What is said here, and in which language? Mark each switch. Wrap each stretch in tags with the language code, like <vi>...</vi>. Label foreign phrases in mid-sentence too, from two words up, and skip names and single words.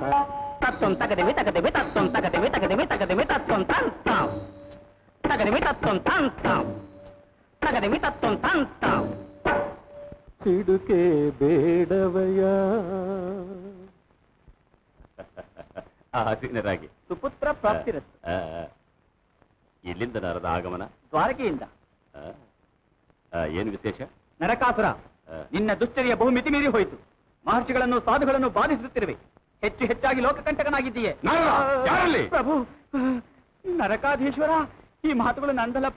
<kn>ತತ್ವಂ ತಗದಿವಿ ತಗದಿವಿ ತತ್ವಂ ತಗದಿವಿ ತಗದಿವಿ ತಗದಿವಿ ತತ್ವಂ ತಂತಾಂ ತಗದಿವಿ ತತ್ವಂ ತಂತಾಂ ತಗದಿವಿ ತತ್ವಂ ತಂತಾಂ ಸಿಡುಕೆ ಬೇಡವಯ್ಯ ಆಸೀನರಾಗಿ ಸುಪುತ್ರ ಪ್ರಾಪ್ತಿರಸ್ತು. ಇಲ್ಲಿಂದ ನರದ ಆಗಮನ ದ್ವಾರಕೆಯಿಂದ. ಏನು ವಿಶೇಷ? ನರಕಾಸುರ, ನಿನ್ನ ದುಶ್ಚರ್ಯ ಬಹುಮಿತಿ ಮೀರಿ ಹೋಯಿತು. ಮಹರ್ಷಿಗಳನ್ನು ಸಾಧುಗಳನ್ನು ಬಾಧಿಸುತ್ತಿರುವೆ. ಹೆಚ್ಚು ಹೆಚ್ಚಾಗಿ ಲೋಕಕಂಟಕನಾಗಿದ್ದೀಯೆ. ಯಾರಲ್ಲಿ? ಪ್ರಭು, ನರಕಾಧೀಶ್ವರ, ಈ ಮಾತುಗಳು ನಂದಲಪ್ಪ.</kn>